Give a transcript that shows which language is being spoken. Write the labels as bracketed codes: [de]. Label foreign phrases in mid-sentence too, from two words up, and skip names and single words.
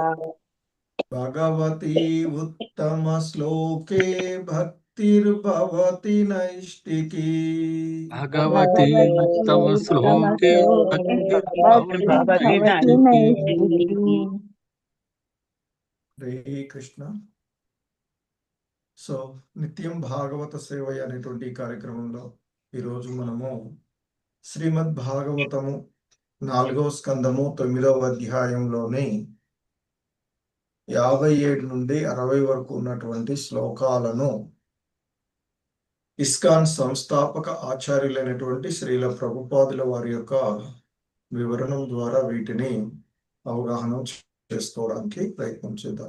[sa] भगवती उत्तमश्लोके भक्तिर्भवति नैष्टिकी। भगवती भगवती तव श्लोके उत्तमश्लोके भक्तिर्भवति भक्तिर्भवति नैष्ठिकी। नैष्ठिकी। हरे कृष्ण। [te] సో నిత్యం భాగవత సేవయ అనేటువంటి ఈ కార్యక్రమంలో ఈరోజు మనము శ్రీమద్ భాగవతము 4వ స్కందము 9వ అధ్యాయంలోని 57 నుండి 60 వరకు ఉన్నటువంటి శ్లోకాలను ఇస్కాన్ సంస్థాపక ఆచార్యులైనటువంటి శ్రీల ప్రభుపాదుల వారి యొక్క వివరణం ద్వారా వీటిని అవగాహన చేసుకోవడానికి ప్రయత్నం చేద్దాం.